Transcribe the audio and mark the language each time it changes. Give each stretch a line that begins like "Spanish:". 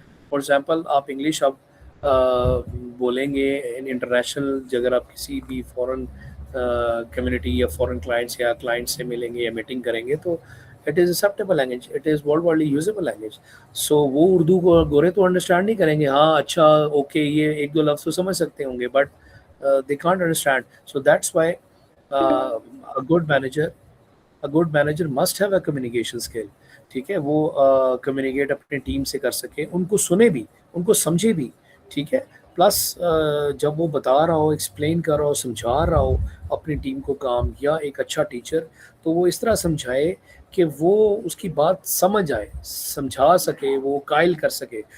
English: for example
Urdu: آپ English اب بولیں گے ان انٹرنیشنل, اگر آپ کسی بھی فورن کمیونٹی یا فورن کلائنٹس یا کلائنٹ سے ملیں گے یا میٹنگ کریں گے تو
English: It is acceptable language, it is world widely usable language.
Urdu: سو وہ اردو کو گورے تو انڈرسٹینڈ نہیں کریں گے, ہاں اچھا اوکے یہ ایک دو لفظ تو سمجھ سکتے ہوں گے but
English: they can't understand. So that's why a good manager must have a communication skill.
Urdu: ٹھیک ہے, وہ کمیونیکیٹ اپنی ٹیم سے کر سکے, ان کو سنے بھی, ان کو سمجھے بھی. ٹھیک ہے. پلس جب وہ بتا رہا ہو, ایکسپلین کر رہا ہو, سمجھا رہا ہو اپنی ٹیم کو کام, یا ایک اچھا ٹیچر تو وہ اس طرح سمجھائے کہ وہ اس کی بات سمجھ آئے, سمجھا سکے, وہ قائل کر سکے.